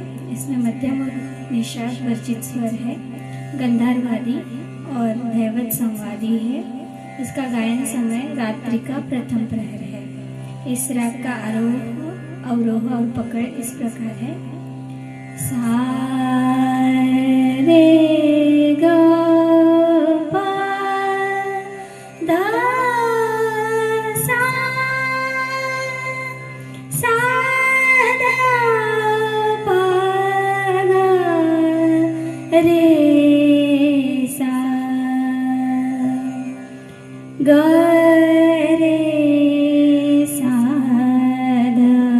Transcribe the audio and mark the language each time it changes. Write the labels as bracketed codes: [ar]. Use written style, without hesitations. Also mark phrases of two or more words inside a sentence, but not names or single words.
[hi] इसमें मध्यम और निषाद वर्जित स्वर है, गंधारवादी और धैवत संवादी है। इसका गायन समय रात्रि का प्रथम प्रहर है। इस राग का आरोह, अवरोह और पकड़ इस प्रकार है। सा रे ग प ध सा सा ध प ग रे सा ग रे सा ध